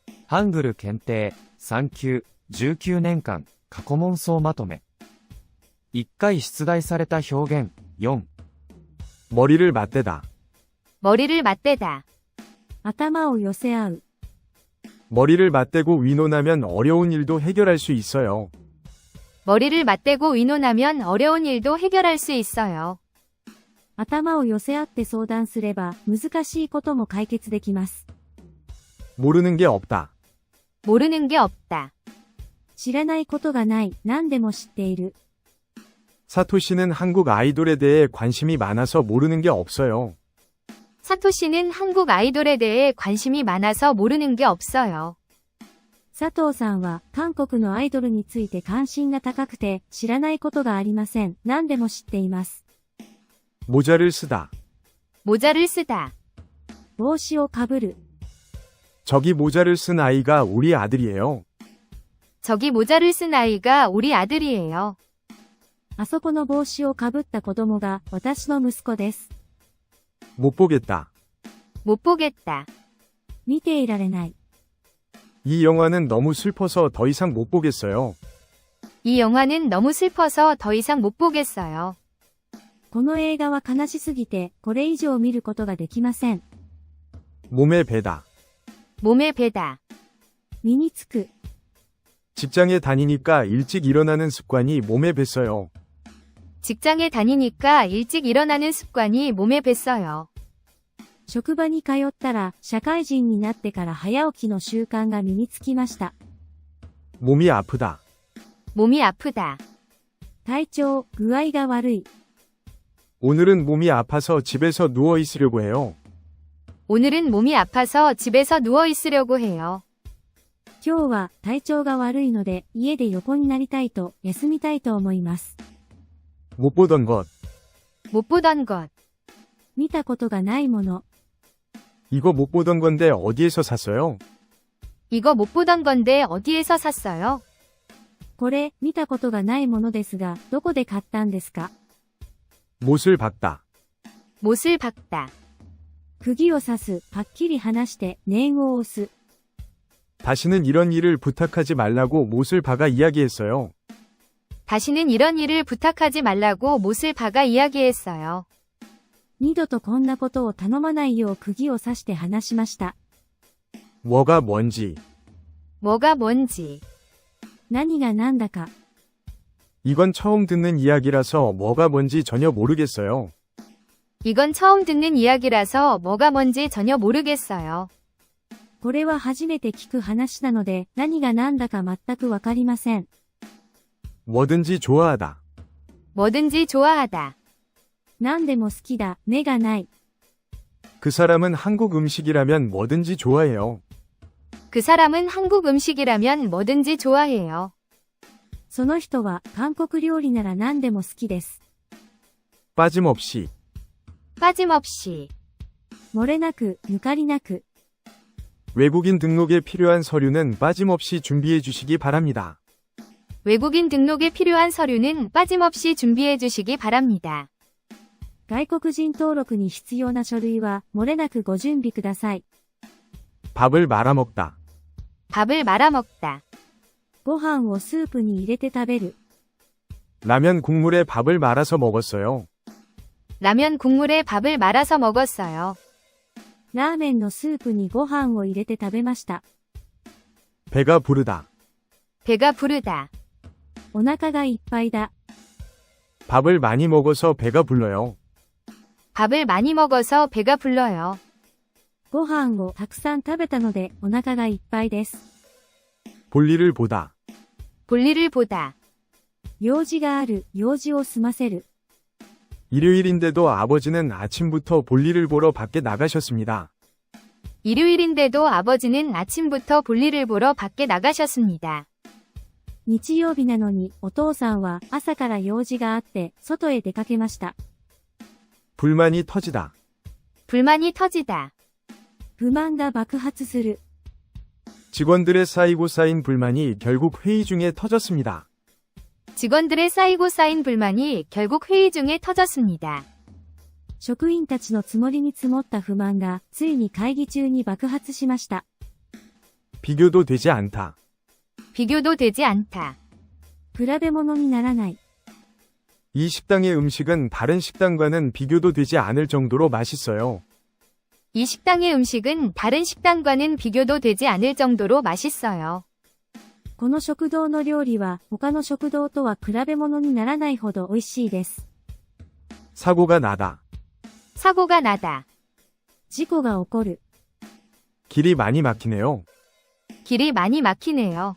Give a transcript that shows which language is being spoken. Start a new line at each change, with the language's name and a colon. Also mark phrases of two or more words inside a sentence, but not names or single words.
Japanese: ハングル検定3級19年間過去問総まとめ。1回出題された表現4。
Korean: 머리를 맞대다. 머리를 맞대다.
Japanese: 頭を寄せ合う。
Korean: 머리를 맞대고 의논하면 어려운 일도 해결할 수 있어요. 머리를 맞대고 의논하면 어려운 일도 해결할 수 있어요.
Japanese: 頭を寄せ合って相談すれば難しいことも解決できます。
Korean: 모르는 게 없다. 모르는 게 없다.
Japanese: 知らないことがない、何でも知っている。
Korean: 사토씨는 한국 아이돌에 대해 관심이 많아서 모르는 게 없어요. 사토 씨는 한국 아이돌에 대해 관심이 많아서 모르는 게 없어요.
Japanese: 佐藤さんは韓国のアイドルについて関心が高くて知らないことがありません。何でも知っています。
Korean: 모자를 쓰다. 모자를 쓰다.
Japanese: 帽子をかぶる。
Korean: 저기 모자를 쓴 아이가 우리 아들이에요. 저기 모자를 쓴 아이가 우리 아들이에요.
Japanese: あそこの帽子をかぶった子供が私の息子です。
Korean: 못 보겠다. 못 보겠다.
Japanese: 見ていられない。
Korean: 이 영화는 너무 슬퍼서 더 이상 못 보겠어요. 이 영화는 너무 슬퍼서 더 이상 못 보겠어요.
Japanese: この映画は悲しすぎてこれ以上見ることができません。
Korean: 몸에 배다. 몸에 배다.
Japanese: 身につく。
Korean: 직장에 다니니까 일찍 일어나는 습관이 몸에 뱄어요. 직장에 다니니까 일찍 일어나는 습관이 몸에 뱄어요.
Japanese: 職場に通ったら社会人になってから早起きの習慣が身につきました。
Korean: 몸이 아프다. 몸이 아프다.
Japanese: 体調、具合が悪い。
Korean: 오늘은 몸이 아파서 집에서 누워 있으려고 해요. 오늘은 몸이 아파서 집에서 누워 있으려고 해요.
Japanese: 今日は体調が悪いので家で横になりたいと休みたいと思います。
Korean: 못 보던 것. 못 보던 것.
Japanese: 見たことがないもの。
Korean: 이거 못 보던 건데 어디에서 샀어요? 이거 못 보던 건데 어디에서 샀어요?
Japanese: これ、見たことがないものですが、どこで買ったんですか？
Korean: 못을 박다. 못을 박다.
Japanese: 釘を刺す、はっきり話して、念を押す。
Korean: 다시는 이런 일을 부탁하지 말라고 못을 박아 이야기했어요. 다시는 이런 일을 부탁하지 말라고 못을 박아 이야기했어요.
Japanese: 二度とこんなことを頼まないよう釘を刺して話しました。
Korean: 뭐가 뭔지. 뭐가 뭔지.
Japanese: 何が何だか。
Korean: 이건 처음 듣는 이야기라서 뭐가 뭔지 전혀 모르겠어요. 이건 처음 듣는 이야기라서 뭐가 뭔지 전혀 모르겠어요.
Japanese: これは初めて聞く話なので、何が何だか全くわかりません。
Korean: 뭐든지 좋아하다. 뭐든지 좋아하다.
Japanese: 何でも好きだ、目がない。
Korean: 그 사람은 한국 음식이라면 뭐든지 좋아해요. 그 사람은 한국 음식이라면 뭐든지 좋아해요.
Japanese: その人は韓国料理なら何でも好きです。
Korean: 빠짐없이. 빠짐없이.
Japanese: 漏れなく、抜かりなく。
Korean: 외국인 등록에 필요한 서류는 빠짐없이 준비해 주시기 바랍니다. 외국인 등록에 필요한 서류는 빠짐없이 준비해 주시기 바랍니다.
Japanese: 外国人登録に必要な書類は漏れなくご準備ください。
Korean: 밥을 말아먹다. 밥을 말아먹다.
Japanese: ご飯をスープに入れて食べる。
Korean: 라면 국물에 밥을 말아서 먹었어요. 라면 국물에 밥을 말아서 먹었어요.
Japanese: ラーメンのスープにご飯を入れて食べました。
Korean: 배가 부르다. 배가 부르다.
Japanese: お腹がいっぱいだ。
Korean: 밥을 많이 먹어서 배가 불러요. 밥을 많이 먹어서 배가 불러요.
Japanese: ご飯をたくさん食べたのでお腹がいっぱいです。
Korean: 볼일을 보다. 볼일을 보다.
Japanese: 用事がある、用事を済ませる。
Korean: 일요일인데도 아버지는 아침부터 볼일을 보러 밖에 나가셨습니다. 일요일인데도 아버지는 아침부터 볼일을 보러 밖에 나가셨습니다.
Japanese: 日曜日なのにお父さんは朝から用事があって外へ出かけました。
Korean: 불만이 터지다. 불만이 터지다.
Japanese: 不満が爆発する。
Korean: 직원들의 쌓이고 쌓인 불만이 결국 회의 중에 터졌습니다. 직원들의 쌓이고 쌓인 불만이 결국 회의 중에 터졌습니다.
Japanese: 職員たちの積もりに積もった不満がついに会議中に爆発しました。
Korean: 비교도 되지 않다. 비교도 되지 않다.
Japanese: 比べ物にならない。
Korean: 이 식당의 음식은 다른 식당과는 비교도 되지 않을 정도로 맛있어요. 이 식당의 음식은 다른 식당과는 비교도 되지 않을 정도로 맛있어요.
Japanese: この食堂の料理は他の食堂とは比べ物にならないほど美味しいです。
Korean: 사고가 나다. 사고가 나다.
Japanese: 事故が起こる。
Korean: 길이 많이 막히네요. 길이 많이 막히네요.